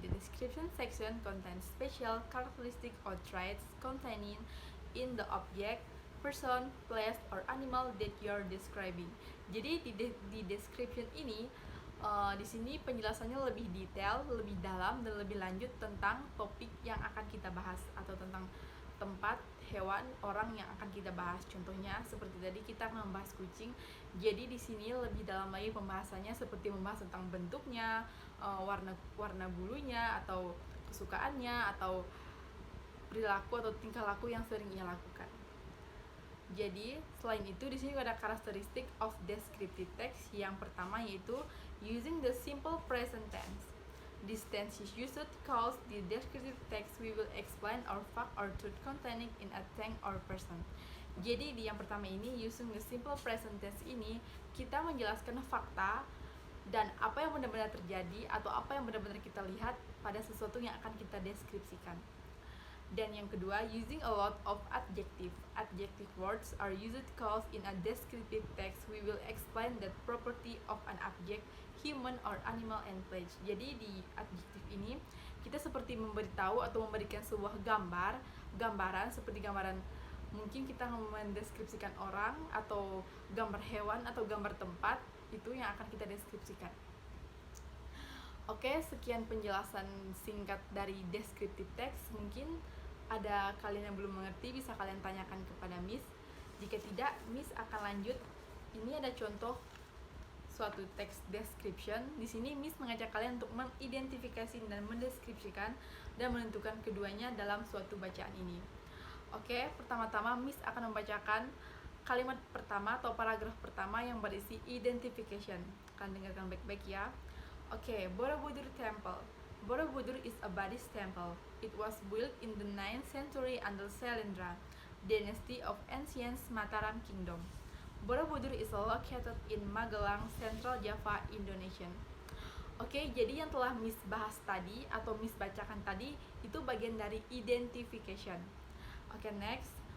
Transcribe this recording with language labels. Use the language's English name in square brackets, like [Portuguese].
[English] The description section contains special characteristic or traits containing in the object, person, place, or animal that you're describing. [Indonesian] Jadi di description ini di sini penjelasannya lebih detail, lebih dalam, dan lebih lanjut tentang topik yang akan kita bahas atau tentang tempat, hewan, orang yang akan kita bahas. Contohnya seperti tadi kita akan membahas kucing. Jadi di sini lebih dalam lagi pembahasannya seperti membahas tentang bentuknya, warna bulunya atau kesukaannya atau perilaku atau tingkah laku yang sering ia lakukan. Jadi selain itu di sini ada karakteristik [English] of descriptive text. [Indonesian] Yang pertama yaitu [English] using the simple present tense. This tense is used because the descriptive text we will explain our fact or truth containing in a thing or person. [Indonesian] Jadi di yang pertama ini [English] using the simple present tense [Indonesian] ini kita menjelaskan fakta dan apa yang benar-benar terjadi atau apa yang benar-benar kita lihat pada sesuatu yang akan kita deskripsikan. Dan yang kedua, [English] using a lot of adjective. Adjective words are used because in a descriptive text we will explain the property of an object, human or animal, and place. [Indonesian] Jadi di adjective ini kita seperti memberitahu atau memberikan sebuah gambaran seperti gambaran, mungkin kita mendeskripsikan orang atau gambar hewan atau gambar tempat, itu yang akan kita deskripsikan. Oke, sekian penjelasan singkat dari descriptive text. Mungkin ada kalian yang belum mengerti, bisa kalian tanyakan kepada Miss. Jika tidak, Miss akan lanjut. Ini ada contoh suatu teks description. Di sini Miss mengajak kalian untuk mengidentifikasi dan mendeskripsikan dan menentukan keduanya dalam suatu bacaan ini. Oke, pertama-tama Miss akan membacakan kalimat pertama atau paragraf pertama yang berisi identification. Kalian dengarkan baik-baik ya. [English] Okay, Borobudur Temple. Borobudur is a Buddhist temple. It was built in the 9th century under Sailendra, dynasty of ancient Mataram Kingdom. Borobudur is located in Magelang, Central Java, Indonesia. [Indonesian] Oke, jadi yang telah Miss bahas tadi atau Miss bacakan tadi itu bagian dari identification. Oke, next.